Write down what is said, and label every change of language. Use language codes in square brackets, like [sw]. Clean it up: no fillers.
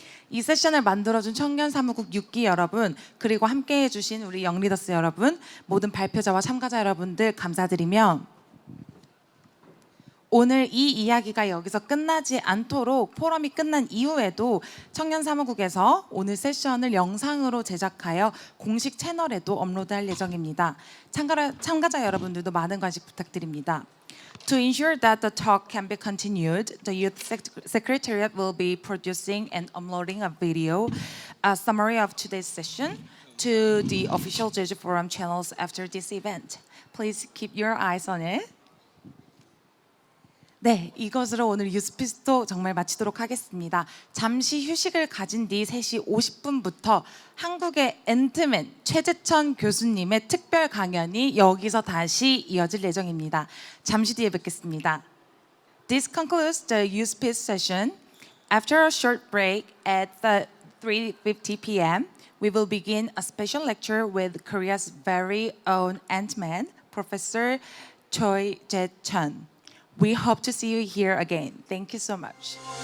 [ko] 이 세션을 만들어준 청년 사무국 6기 여러분, 그리고 함께해 주신 우리 영리더스 여러분, 모든 발표자와 참가자 여러분들 감사드리며 오늘 이 이야기가 여기서 끝나지 않도록 포럼이 끝난 이후에도 청년 사무국에서 오늘 세션을 영상으로 제작하여 공식 채널에도 업로드할 예정입니다. 참가자 여러분들도 많은 관심 부탁드립니다. [en] To ensure that the talk can be continued, the Youth Secretariat will be producing and uploading a video, a summary of today's session, to the official Jeju Forum channels after this event. Please keep your eyes on it. [ko] 네, 이것으로 오늘 뉴스피스톡 정말 마치도록 하겠습니다. 잠시 휴식을 가진 뒤 3시 50분부터 한국의 앤트맨 최재천 교수님의 특별 강연이 여기서 다시 이어질 예정입니다. 잠시 뒤에 뵙겠습니다. [en] This concludes the 뉴스피스 session. After a short break at 3:50 p.m., we will begin a special lecture with Korea's very own Ant-Man, Professor Choi Jae-chun. We hope to see you here again. Thank you so much.